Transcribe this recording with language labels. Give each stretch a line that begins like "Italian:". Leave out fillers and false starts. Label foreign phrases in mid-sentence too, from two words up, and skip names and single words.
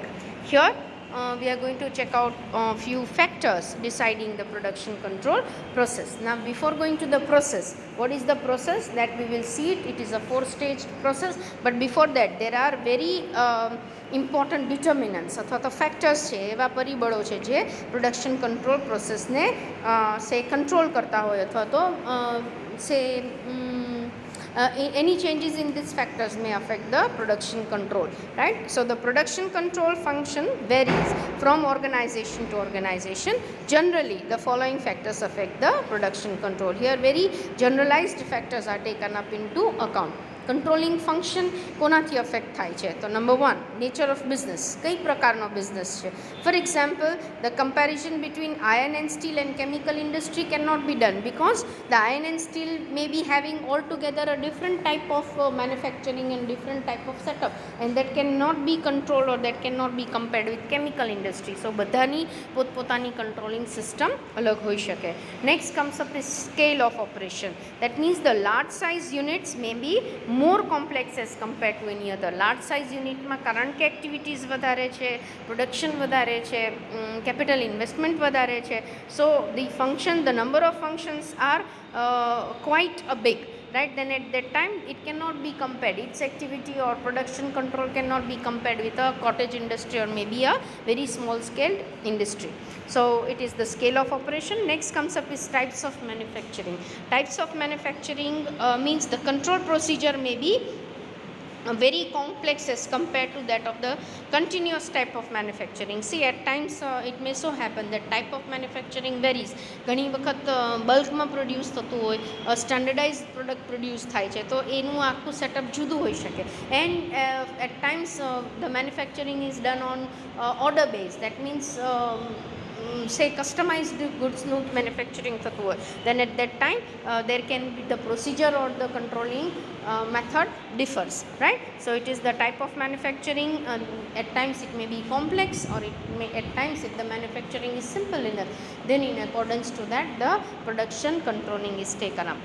English: Here we are going to check out a few factors deciding the production control process. Now before going to the process, what is the process that we will see it? It is a 4-staged process, but before that there are very important determinants
Gujarati: અથવા તો
English: factors
Gujarati: છે, એવા પરિબળો છે જે
English: production control process ને say control
Gujarati: કરતા હોય, અથવા તો
English: say any changes in these factors may affect the production control, right? So the production control function varies from organization to organization. Generally the following factors affect the production control. Here very generalized factors are taken up into account. Controlling function
Gujarati: કોનાથી અફેક્ટ થાય છે? તો નંબર 1,
English: nature of business,
Gujarati: કઈ પ્રકારનો બિઝનેસ છે.
English: For example, the comparison between iron and steel and chemical industry can not be done, because the iron and steel may be having altogether a different type of manufacturing and different type of setup, and that cannot be controlled or that cannot be compared with chemical industry.
Gujarati: So બધાની પોતપોતાની
English: controlling system
Gujarati: અલગ હોઈ શકે.
English: Next comes up is scale of operation. That means the large size units may be more complex as compared to any other. Large size unit
Gujarati: માં કારણ કે activities વધારે છે, production વધારે છે,
English: capital investment
Gujarati: વધારે છે,
English: so the function, the number of functions are quite a big, right? Then at that time it cannot be compared, its activity or production control cannot be compared with a cottage industry or maybe a very small scaled industry. So it is the scale of operation. Next comes up is types of manufacturing. Types of manufacturing means the control procedure may be very complex as compared to that of the continuous type of manufacturing. See, at times it may so happen that type of manufacturing varies.
Gujarati: ઘણી વખત બલ્કમાં પ્રોડ્યુસ થતું હોય,
English: standardize product produce
Gujarati: થાય છે, તો એનું આખું સેટઅપ જુદું હોઈ શકે.
English: And at times the manufacturing is done on order base. That means say customized goods નું manufacturing
Gujarati: થતું હોય,
English: then at that time there can be the procedure or the controlling method differs, right? So it is the type of manufacturing. At times it may be complex, or it may, at times if the manufacturing is simple enough, then in accordance to that the production controlling is taken up.